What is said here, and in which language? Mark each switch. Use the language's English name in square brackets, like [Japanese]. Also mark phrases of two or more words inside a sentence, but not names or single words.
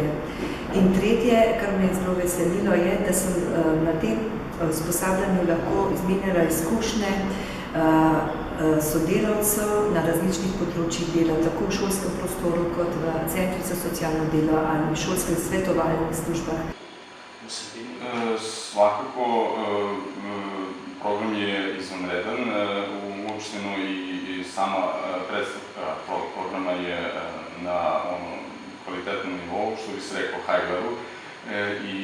[Slovenian] In tretje, kar me je zelo veselilo, je, da sem na tem usposabljanju lahko izmenjala izkušnje sodelavcev na različnih področjih dela, tako v šolskem prostoru, kot v centrih za socialno delo ali v šolskih svetovalnih službah. [Bosnian] Svakako program je izvanreden, uopšteno i sama predstavka programa je na kvalitetnom nivou, što bi se rekao [English] high level, [Bosnian] i